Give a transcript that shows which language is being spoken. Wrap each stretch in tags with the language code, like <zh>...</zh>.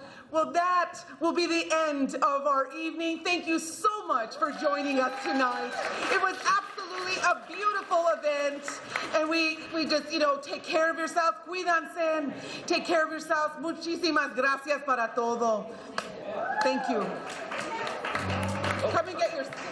<en>Well, that will be the end of our evening. Thank you so much for joining us tonight. It was absolutely a beautiful event. And we just, take care of yourselves.</en> <es>Cuídense.</es> <en>Take care of yourselves.</en> <es>Muchísimas gracias para todo.</es> <en>Thank you. Come and get your...</en>